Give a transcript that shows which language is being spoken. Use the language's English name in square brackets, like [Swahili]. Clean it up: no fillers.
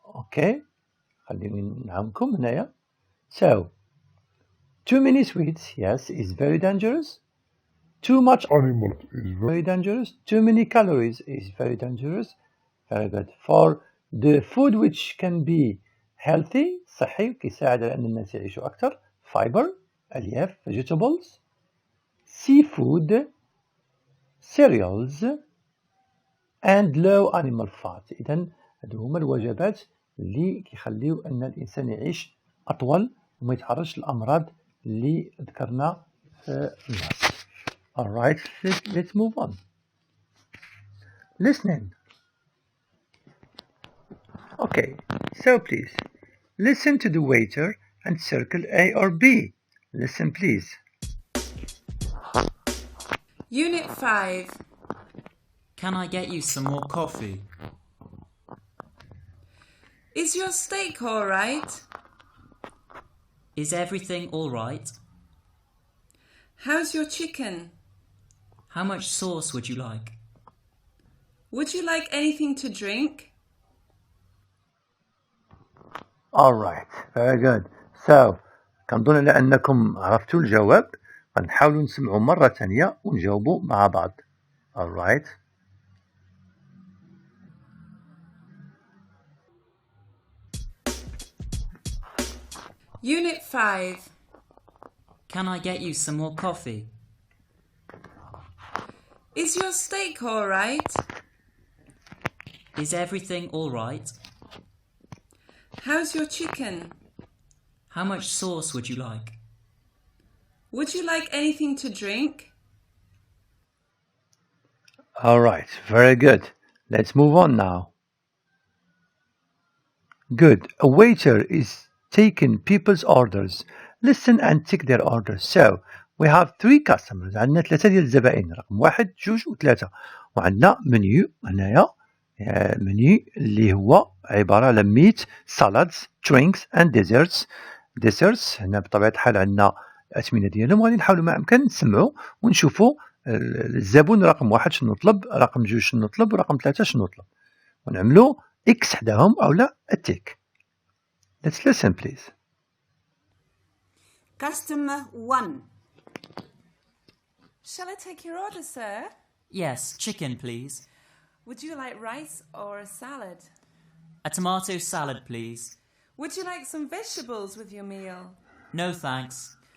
[Arabic] أوكي، خليني نعاونكم هنايا. [English] So, too many sweets, yes, is very dangerous. Too much animal is very dangerous. Too many calories is very dangerous. Very good. For the food which can be healthy, [Arabic] صحي كيساعد على أن الناس يعيشوا أكثر. [English] Fiber, ألياف, vegetables, seafood, cereals, and low animal fat. [Arabic] إذن هادو هما الوجبات اللي كيخليو أن الإنسان يعيش أطول وما يتعرضش للأمراض اللي ذكرنا في النص. [English] Alright, let's move on. Listening. Okay, so please listen to the waiter and circle A or B. Listen, please. Unit 5. Can I get you some more coffee? Is your steak all right? Is everything all right? How's your chicken? How much sauce would you like? Would you like anything to drink? Alright, very good. [Arabic] So, كنظن على أنكم عرفتوا الجواب. غنحاولوا نسمعوا مرة ثانية ونجاوبوا مع بعض. [English] Alright. Unit 5. Can I get you some more coffee? Is your steak all right? Is everything all right? How's your chicken? How much sauce would you like? Would you like anything to drink? Alright, very good. Let's move on now. Good. A waiter is taking people's orders. Listen and tick their orders. So, we have 3 customers. [Arabic] عندنا 3 ديال الزبائن، رقم 1 2 و3. وعندنا منيو هنايا، منيو اللي هو عبارة على [English] meat, salads, drinks and desserts. [Arabic] desserts هنا بطبيعة الحال عندنا الأثمنة ديالهم. غادي نحاولوا ما أمكن نسمعوا ونشوفوا الزبون رقم 1 شنو طلب، رقم 2 شنو طلب، ورقم 3 شنو طلب، ونعملوا إكس حداهم أو لا التيك. [English] Let's listen please. Customer 1. Shall I take your order, sir? Yes, chicken, please. Would you like rice or a salad? A tomato salad, please. Would you like some vegetables with your meal? No, thanks.